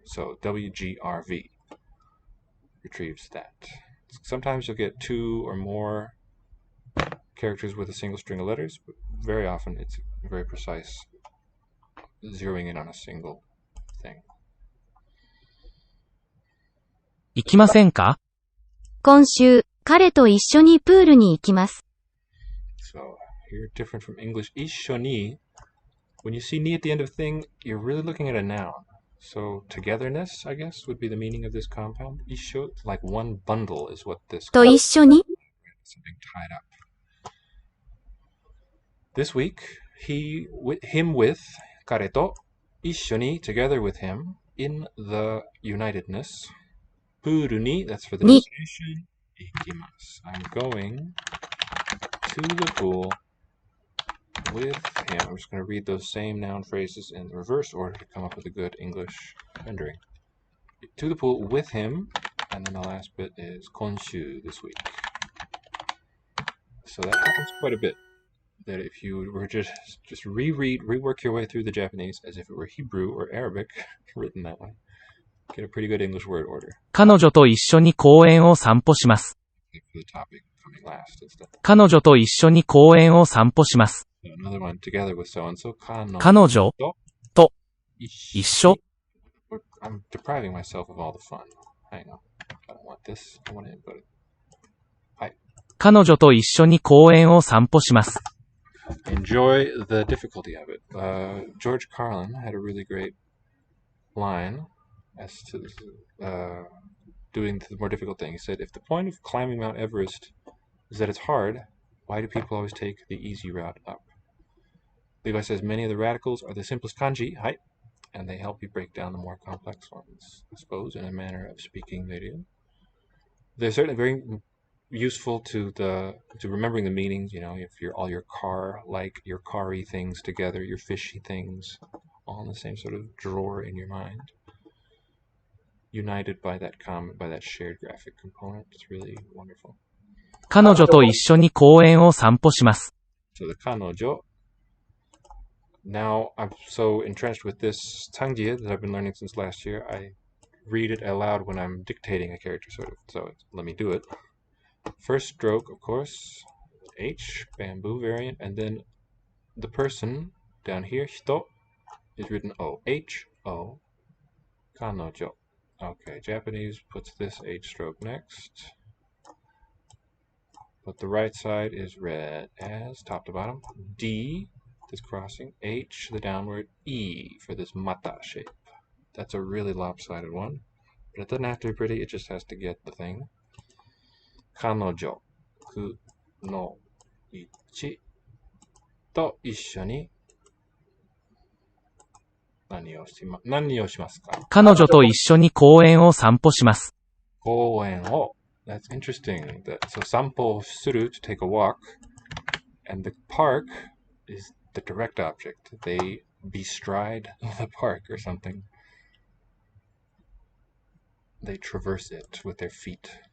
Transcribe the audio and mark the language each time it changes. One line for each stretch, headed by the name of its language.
English: So WGRV retrieves that. Sometimes you'll get two or more characters with a single string of letters, but very often it's very precise, zeroing in on a single thing.
Japanese: 行きませんか？今週、彼と一緒にプールに行きます。
English: So here, different from English, 一緒に. When you see ni at the end of a thing, you're really looking at a noun. So togetherness, I guess, would be the meaning of this compound. 一緒, like one bundle is what this
Japanese: と一緒に
English: something tied up. This week, him with,
Japanese: 彼と一緒に
English: together with him in the unitedness. プールに, that's for the Ni. destination.
Japanese: 行きます.
English: I'm going to the pool with him. I'm just going to read those same noun phrases in the reverse order to come up with a good English rendering. To the pool with him, and then the last bit is 今週 this week. So that happens quite a bit. That if you were just rework your way through the Japanese as if it were Hebrew or Arabic written that way, get a pretty good English word order.
Japanese: 彼女と一緒に公園を散歩します。
English: For the topic coming last instead.
Japanese: 彼女と一緒に公園を散歩します。
English: Another one together with so and so.
Japanese: 彼女と一緒
English: I'm depriving myself of all the fun. Hang on. I don't want this. I want to input it.
Japanese: 彼女と一緒に公園を散歩します。
English: Enjoy the difficulty of it. George Carlin had a really great line as to doing the more difficult thing. He said, if the point of climbing Mount Everest is that it's hard, why do people always take the easy route up? Levi says, many of the radicals are the simplest kanji, hai, and they help you break down the more complex ones. I suppose, in a manner of speaking, they do. They're certainly very useful to remembering the meanings. You know, if you're all your your car-y things together, your fishy things, all in the same sort of drawer in your mind, united by that shared graphic component. It's really wonderful.
Japanese: 彼女と一緒に公園を散歩します。
English: So the 彼女. Now I'm so entrenched with this tangjie that I've been learning since last year. I read it aloud when I'm dictating a character, sort of. So let me do it. First stroke, of course, H, bamboo variant, and then the person down here, hito, is written O. H-O, kanojo. Okay, Japanese puts this H stroke next. But the right side is read as top to bottom. D, this crossing. H, the downward. E for this mata shape. That's a really lopsided one. But it doesn't have to be pretty, it just has to get the thing.
Japanese: 彼女の一と一緒に何をしますか？彼女と一緒に公園を散歩します。
English: 公園を That's interesting. So 散歩する to take a walk, and the park is the direct object. They bestride the park or something. They traverse it with their feet.